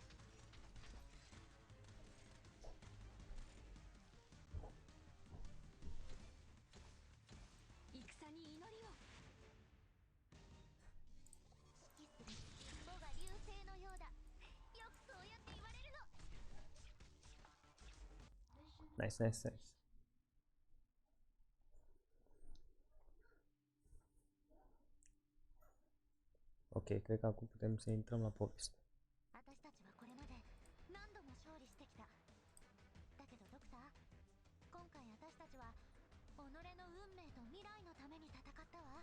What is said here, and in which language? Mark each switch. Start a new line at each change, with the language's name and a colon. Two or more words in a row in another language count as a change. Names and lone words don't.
Japanese: 戦に祈りを。指揮する。母が流星のようだ。よくそうやって言われるの。
English: Nice, nice, nice.
Romanian: Ok, cred că acum putem să intrăm la poveste.
Japanese: 私たちはこれまで何度も勝利してきた。だけどドクター、今回私たちは己の運命と未来のために戦ったわ。